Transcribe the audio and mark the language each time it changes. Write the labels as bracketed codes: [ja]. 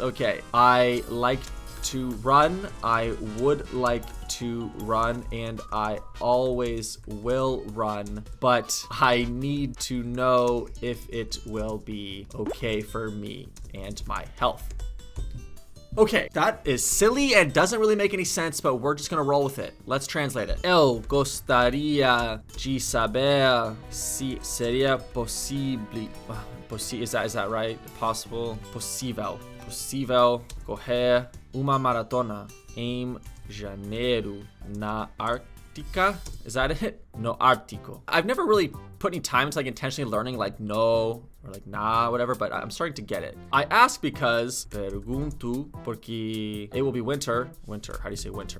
[en] Okay, I like to run, I would like to run, and I always will run, but I need to know if it will be okay for me and my health. Okay, that is silly and doesn't really make any sense, but we're just gonna roll with it. Let's translate it. [pt] Eu gostaria de saber se seria possível. [en] Is that right? Possible? [pt] Possível correr uma maratona em janeiro na Ártica. [en] Is that it? [pt] No Ártico. [en] I've never really put any time into like intentionally learning like no or like nah, whatever, but I'm starting to get it. I ask because [pt] pergunto porque [en] it will be winter. Winter, how do you say winter?